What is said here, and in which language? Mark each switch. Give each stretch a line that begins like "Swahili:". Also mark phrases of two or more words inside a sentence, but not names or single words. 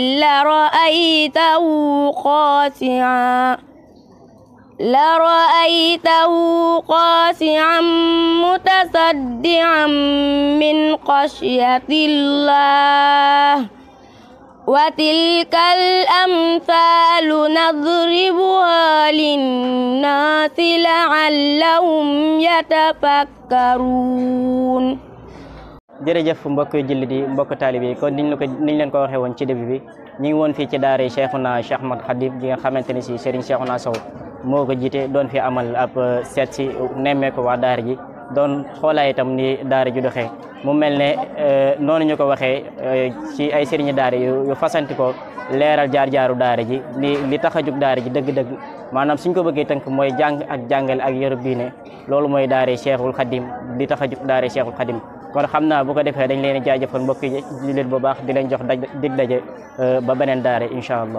Arabic: لرأيته خاشعا متصدعا من خشية الله وتلك الأمثال نضربها للناس لعلهم يتفكرون.
Wolof: jërëjëf mbokk jullit yi mbokk taalibe yi kon niñ leen ko waxee woon ci début bi ñu ngi woon fii ci daara Cheikhouna Cheikh Ahmad Khadim gi nga xamante ne si Serigne Cheikhouna Sow moo ko jiite doon fi amal ab seet si nemmeeku waa daara ji doon xoolaay itam ni daara ji doxee mu mel ne noonu ñu ko waxee ci ay sëriñi daara yu fasanti ko leeral jaar-jaaru daara ji li tax a jug daara ji dëgg-dëgg maanaam suñ ko bëggee tënk mooy jàng ak jàngale ak yarub diine loolu mooy daara Cheikhul Khadim li tax a jug daara Cheikhul Khadim kon xam naa bu ko defee dañ leen jaajëfal mbokk yi jullit bu baax di leen jox dig daje ba beneen daara
Arabic: إن شاء الله.